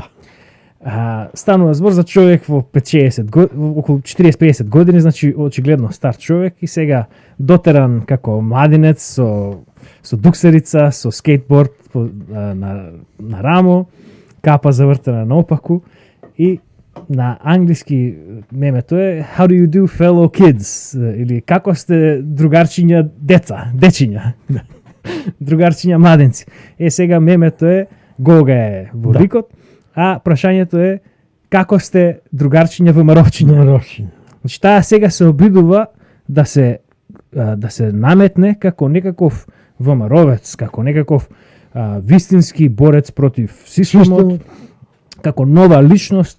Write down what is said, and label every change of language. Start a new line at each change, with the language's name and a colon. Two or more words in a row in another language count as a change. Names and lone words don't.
Macedonian: Станува збор за човек во 5-60 години, околу 40-50 години, значи очигледно стар човек и сега дотеран како младинец со дуксерица, со скейтборд на рамо, капа завртена наопаку и на англиски мемето е
English: How do you do fellow kids?
Macedonian: Или како сте другарчиња дечиња. Другарчиња младенци. Сега мемето е Гога е во ликот, а прашањето е како сте другарчиња ВМРО-вчиња. Значи таа сега се обидува да се наметне како некаков ВМРО-вец, како некаков вистински борец против системот, како нова личност.